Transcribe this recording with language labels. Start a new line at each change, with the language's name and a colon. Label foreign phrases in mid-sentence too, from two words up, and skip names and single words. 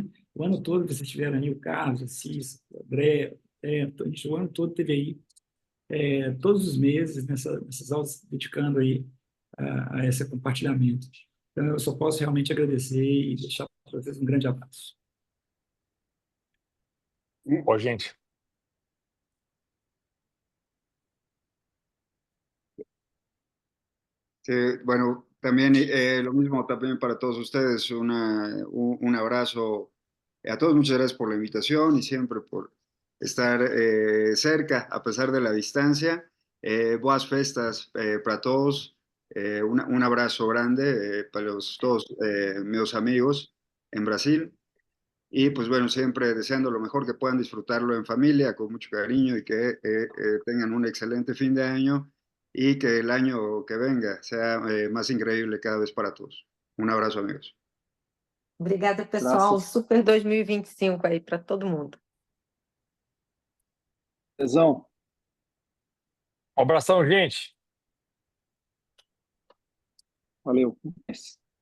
Portuguese: O ano todo vocês estiveram aí, o Carlos, a Cissa, o André, o ano todo teve aí todos os meses nessas aulas dedicando aí a esse compartilhamento. Então, eu só posso realmente agradecer e deixar para vocês um grande abraço. Ó, gente.
Spanish: Sí, bueno, también lo mismo también para todos ustedes, un abrazo a todos, muchas gracias por la invitación y siempre por estar cerca a pesar de la distancia.
Portuguese: Boas festas para todos,
Spanish: un abrazo grande para todos
Portuguese: meus amigos
Spanish: en Brasil y pues bueno, siempre deseando lo mejor, que puedan disfrutarlo en familia con mucho cariño y que tengan un excelente fin de año y que el año que venga sea más increíble cada vez para todos. Un abrazo, amigos.
Portuguese: Obrigada, pessoal. Graças. Super 2025 aí para todo mundo. Lesão. Um abração, gente. Valeu.